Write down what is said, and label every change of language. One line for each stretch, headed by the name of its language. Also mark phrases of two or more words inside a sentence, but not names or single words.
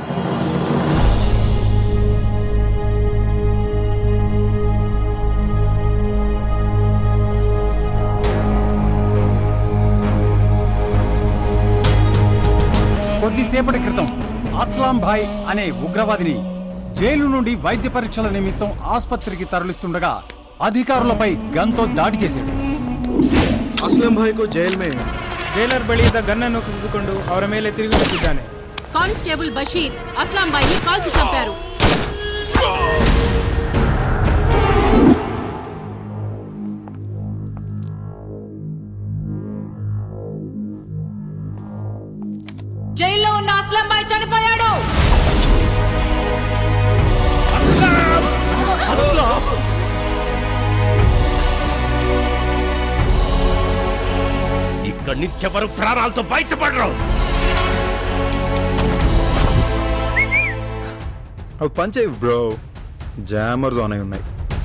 Telugu: కొద్దిసేపటి క్రితం అస్లాం భాయ్ అనే ఉగ్రవాదిని జైలు నుండి వైద్య పరీక్షల నిమిత్తం ఆసుపత్రికి తరలిస్తుండగా అధికారులపై గన్తో దాడి చేశాడు.
Hindi: असलम भाई को जेल में
Kannada: ಜೈಲರ್ ಬಳಿಯಿದ್ದ ಗನ್ನನ್ನು ಕಸಿದುಕೊಂಡು ಅವರ ಮೇಲೆ ತಿರುಗಿಸುತ್ತಿದ್ದಾನೆ.
Telugu: కానిస్టేబుల్ బషీర్ అస్లాం భాయ్ని కాల్చి చంపారు. జైల్లో ఉన్న అస్లాం భాయ్ చనిపోయాడు. ఇక్కడి నుంచి ఎవరు ప్రాణాలతో బయటపడరు. అవి పంచేవి బ్రో,
English: jammers on
Telugu: అయి ఉన్నాయి.